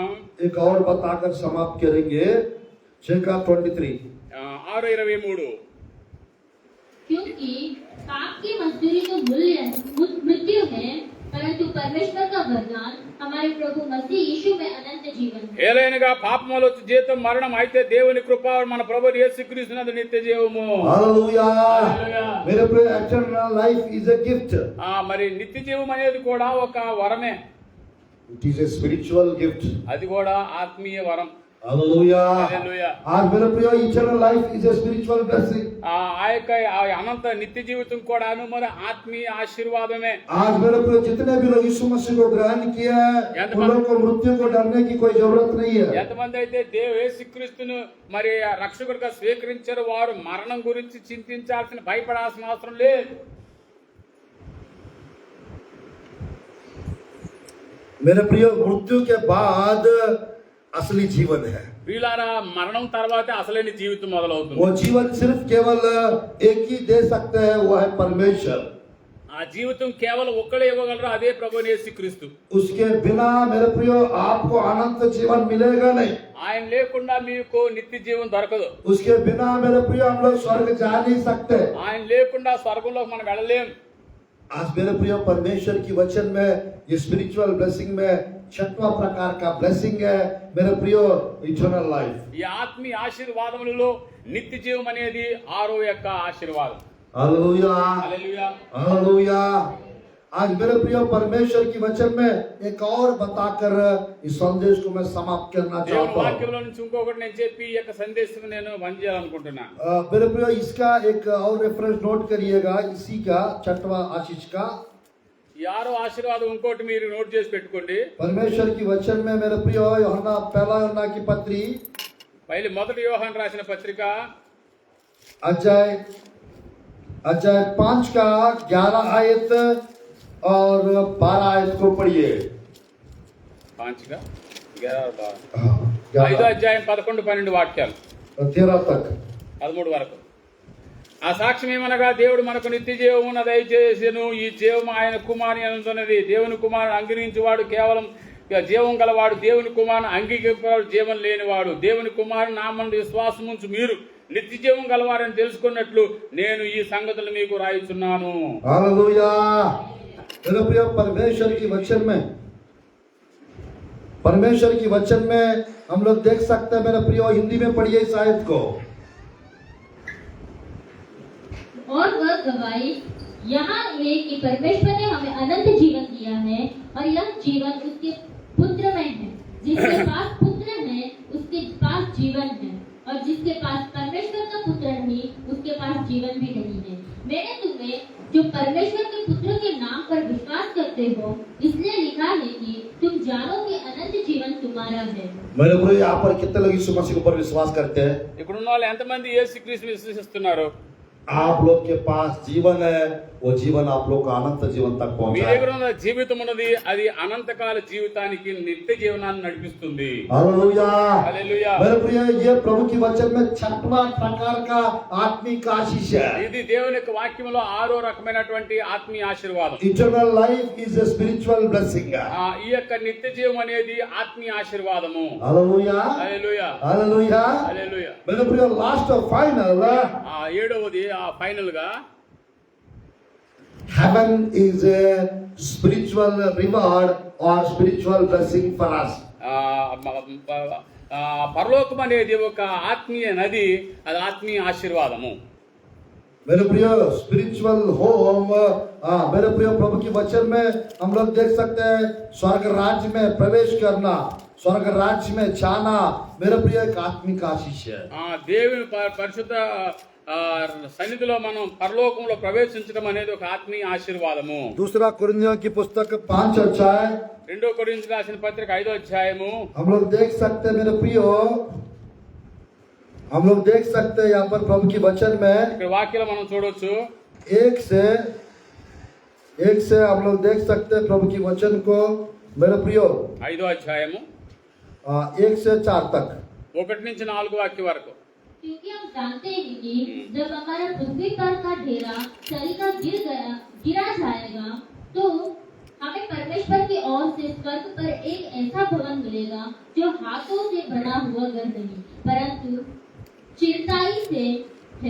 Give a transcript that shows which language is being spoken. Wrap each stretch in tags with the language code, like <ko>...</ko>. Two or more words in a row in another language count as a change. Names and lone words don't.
<hi>एक और बताकर समाप्त करेंगे। 6:23 6:23 क्योंकि पाप की मजदूरी तो मृत्यु है, परंतु परमेश्वर का वरदान हमारे प्रभु मसीह यीशु में अनंत जीवन है।</hi> <te>ఏలైనగా పాపములో వచ్చే జీతం మరణం, అయితే దేవుని కృప మన ప్రభు యేసుక్రీస్తునందు నిత్య జీవము.</te> <hi>हालेलुया।</hi> <te>హల్లెలూయా.</te> <hi>मेरे प्रिय,</hi> <en>eternal life is a gift.</en> <te>మరి నిత్య జీవం అనేది కూడా ఒక వరమే.</te> <en>It is a spiritual gift.</en> <te>అది కూడా ఆత్మీయ వరం.</te> <hi>हालेलुया।</hi> <te>హల్లెలూయా.</te> <hi>आज मेरे प्रिय,</hi> <en>eternal life is a spiritual blessing.</en> <te>ఆ యొక్క అనంత నిత్య జీవితం కూడాను మరి ఆత్మీయ ఆశీర్వాదమే.</te> <hi>आज मेरे प्रिय, जितने भी लोग यीशु मसीह को ग्रहण किया है, उन लोगों को मृत्यु को डरने की कोई जरूरत नहीं है।</hi> <te>ఎంతమంది అయితే యేసుక్రీస్తును మరి రక్షకుడిగా స్వీకరించారు, వారు మరణం గురించి చింతించాల్సిన, భయపడాల్సిన అవసరం లేదు.</te> <hi>मेरे प्रिय, मृत्यु के बाद असली जीवन है।</hi> <te>వీళ్ళారా మరణం తర్వాత అసలైన జీవితం మొదలవుతుంది.</te> <hi>वो जीवन सिर्फ केवल एक ही दे सकते हैं, वो है परमेश्वर।</hi> <te>ఆ జీవితం కేవలం ఒక్కడే ఇవ్వగలరు, అదే ప్రభు యేసుక్రీస్తు.</te> <hi>उसके बिना मेरे प्रिय आपको अनंत जीवन मिलेगा नहीं।</hi> <te>ఆయన లేకుండా మీకు నిత్య జీవం దొరకదు.</te> <hi>उसके बिना मेरे प्रिय हम लोग स्वर्ग जा नहीं सकते।</hi> <te>ఆయన లేకుండా స్వర్గంలోకి మనం వెళ్ళలేం.</te> <hi>आज मेरे प्रिय, परमेश्वर की वचन में ये</hi> <en>spiritual blessing</en> <hi>में 6वां प्रकार का ब्लेसिंग है मेरे प्रिय,</hi> <en>eternal life.</en> <te>ఈ ఆత్మీయ ఆశీర్వాదములలో నిత్య జీవం అనేది 6వ యొక్క ఆశీర్వాదం.</te> <hi>हालेलुया।</hi> <te>హల్లెలూయా.</te> <hi>हालेलुया। आज मेरे प्रिय, परमेश्वर की वचन में एक और बताकर इस संदेश को मैं समाप्त करना</hi> <te>దేవుని</te> <hi>चाहता हूँ।</hi> <te>వాక్యంలో నుంచి ఇంకొకటి నేను చెప్పి ఈ యొక్క సందేశం నేను బంద్ చేయాలనుకుంటున్నా.</te> <hi>मेरे प्रिय, इसका एक और रेफरेंस नोट करिएगा, इसी का 6वां आशीष का।</hi> <te>ఈ 6వ ఆశీర్వాదం ఇంకోటి మీరు నోట్ చేసి పెట్టుకోండి.</te> <hi>परमेश्वर की वचन में मेरे प्रिय, यूहन्ना पहला यूहन्ना की पत्री</hi> <te>మొదటి యోహాను రాసిన పత్రిక</te> <hi>अध्याय 5 का 11 आयत और 12 आयत को पढ़िए। 5 5 11</hi> <te>అధ్యాయం 11 12 వాక్యాలు</te> <hi>13 तक।</hi> <te>13 వరకు. ఆ సాక్ష్యం ఏమనగా, దేవుడు మనకు నిత్య జీవమును దయచేసెను. ఈ జీవము ఆయన కుమారుని యందున్నది. దేవుని కుమారుని అంగీకరించువాడు కేవలం జీవం గలవాడు, దేవుని కుమారుని అంగీకరించేవాడు జీవం లేనివాడు. దేవుని కుమారుని నామమున విశ్వాసముంచు మీరు నిత్య జీవం గలవారని తెలుసుకున్నట్లు నేను ఈ సంగతులు మీకు రాయిచున్నాను.</te> <hi>हालेलुया। मेरे प्रिय, परमेश्वर की वचन में हम लोग देख सकते हैं मेरे प्रिय, हिंदी में पढ़िए इस आयत को। और वह गवाही यहाँ है कि परमेश्वर ने हमें अनंत जीवन दिया है, और यह जीवन उसके पुत्र में है। जिसके पास पुत्र है उसके पास जीवन है, और जिसके पास परमेश्वर का पुत्र नहीं उसके पास जीवन भी नहीं है। मैंने तुम्हें जो परमेश्वर के पुत्र के नाम पर विश्वास करते हो इसलिए लिखा है कि तुम जानो कि अनंत जीवन तुम्हारा है। मेरे प्रिय, यहाँ पर कितने लोग यीशु मसीह के ऊपर विश्वास करते हैं?</hi> <te>ఇక్కడున్న వాళ్ళు ఎంతమంది యేసుక్రీస్తుని విశ్వసిస్తున్నారు?</te> <hi>आप लोग के पास जीवन है, वो जीवन आप लोग को अनंत जीवन तक</hi> <te>మీ</te> <hi>पहुंचाए।</hi> <te>దగ్గర ఉన్న జీవితం ఉన్నది, అది అనంతకాల జీవితానికి నిత్య జీవనాన్ని నడిపిస్తుంది.</te> <hi>हालेलुया।</hi> <te>హల్లెలూయా.</te> <hi>मेरे प्रिय, ये प्रभु की वचन में 6वां प्रकार का आत्मिक आशीष है।</hi> <te>ఇది దేవుని యొక్క వాక్యంలో 6వ రకమైనటువంటి ఆత్మీయ ఆశీర్వాదం.</te> <en>Eternal life is a spiritual blessing.</en> <te>ఈ యొక్క నిత్య జీవం అనేది ఆత్మీయ ఆశీర్వాదము.</te> <hi>हालेलुया।</hi> <te>హల్లెలూయా.</te> <hi>हालेलुया।</hi> <te>హల్లెలూయా.</te> <hi>मेरे प्रिय, लास्ट और फाइनल,</hi> <te>7వది ఫైనల్ గా,</te> <en>heaven is a spiritual reward or spiritual blessing for us.</en> <te>పరలోకం అనేది ఒక ఆత్మీయ నది, అది ఆత్మీయ ఆశీర్వాదము.</te> <hi>मेरे प्रिय,</hi> <en>spiritual home,</en> <hi>मेरे प्रिय, प्रभु की वचन में हम लोग देख सकते हैं स्वर्ग राज्य में प्रवेश करना, स्वर्ग राज्य में जाना मेरे प्रिय एक आत्मिक आशीष है।</hi> <te>దేవుని పరిశుద్ధ సన్నిధిలో మనం పరలోకంలో ప్రవేశించడం అనేది ఒక ఆత్మీయ ఆశీర్వాదము.</te> <hi>दूसरा कुरिन्थियों की पुस्तक 5 अध्याय</hi> <te>2 కొరింథీయులకు రాసిన పత్రిక 5వ అధ్యాయము</te> <hi>हम लोग देख सकते हैं मेरे प्रियो, हम लोग देख सकते हैं यहाँ पर प्रभु की वचन में</hi> <te>ఇక్కడ వాక్యాలు మనం చూడొచ్చు.</te> <hi>एक से हम लोग देख सकते हैं प्रभु की वचन को। मेरे प्रियो</hi> <te>5వ అధ్యాయము</te> <hi>1 से 4 तक</hi> <te>1 నుంచి 4 వాక్యం వరకు.</te> <hi>क्योंकि हम जानते हैं कि जब हमारा पृथ्वी पर का ढेरा सरीका गिरा जाएगा तो हमें परमेश्वर की ओर से स्वर्ग पर एक ऐसा भवन मिलेगा जो हाथों से बना हुआ घर नहीं परंतु चिरताई से है।</hi>